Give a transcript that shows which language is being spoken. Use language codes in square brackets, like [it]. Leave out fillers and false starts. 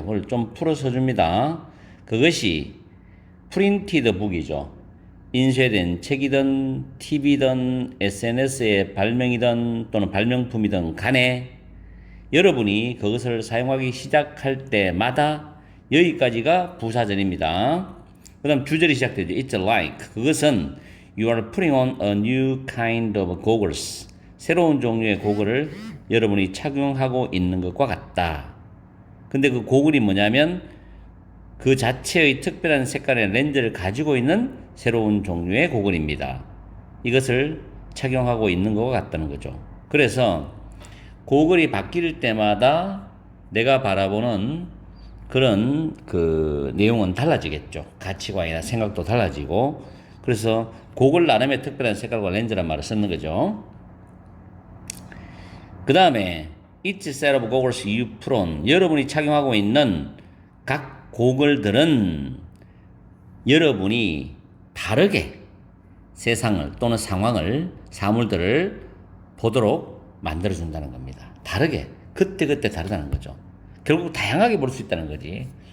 [ko] 그걸 좀 풀어서 줍니다. 그것이 [en] printed book [ko] 이죠. 인쇄된 책이든 TV든 SNS의 발명이든 또는 발명품이든 간에 여러분이 그것을 사용하기 시작할 때마다 여기까지가 부사절입니다. 그 다음 주절이 시작되죠. [en] It's like [ko] 그것은 [en] You are putting on a new kind of goggles. [ko] 새로운 종류의 고글을 여러분이 착용하고 있는 것과 같다. 근데 그 고글이 뭐냐면 그 자체의 특별한 색깔의 렌즈를 가지고 있는 새로운 종류의 고글입니다. 이것을 착용하고 있는 것과 같다는 거죠. 그래서 고글이 바뀔 때마다 내가 바라보는 그런 그 내용은 달라지겠죠. 가치관이나 생각도 달라지고. 그래서 고글 나름의 특별한 색깔과 렌즈란 말을 쓰는 거죠. 그 다음에 [en] each set of goggles you put on. [ko] 여러분이 착용하고 있는 각 고글들은 여러분이 다르게 세상을 또는 상황을, 사물들을 보도록 만들어준다는 겁니다. 다르게. 그때그때 다르다는 거죠. 결국 다양하게 볼 수 있다는 거지.